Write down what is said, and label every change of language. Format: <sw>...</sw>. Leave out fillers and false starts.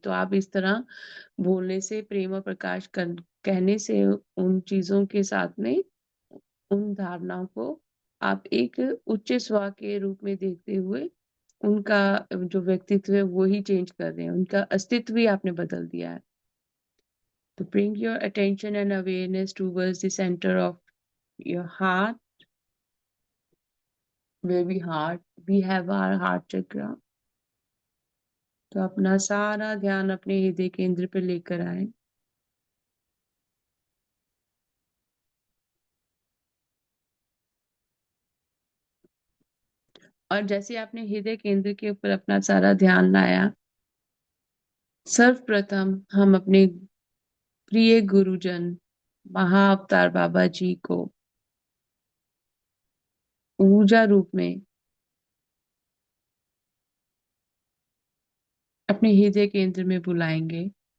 <hi>तो आप इस तरह बोलने से, प्रेम और प्रकाश कहने से, उन चीजों के साथ में उन धारणाओं को आप एक उच्च स्व के रूप में देखते हुए उनका जो व्यक्तित्व है वो ही चेंज कर रहे हैं, उनका अस्तित्व ही आपने बदल दिया है।</hi> <en>तो bring your attention and awareness towards the center of your heart, where we have our heart chakra।</en> <hi>तो अपना सारा ध्यान अपने हृदय केंद्र पे लेकर आए। और जैसे आपने हृदय केंद्र के ऊपर अपना सारा ध्यान लाया, सर्वप्रथम हम अपने प्रिय गुरुजन महाअवतार बाबा जी को ऊर्जा रूप में अपने हृदय केंद्र में बुलाएंगे।</hi>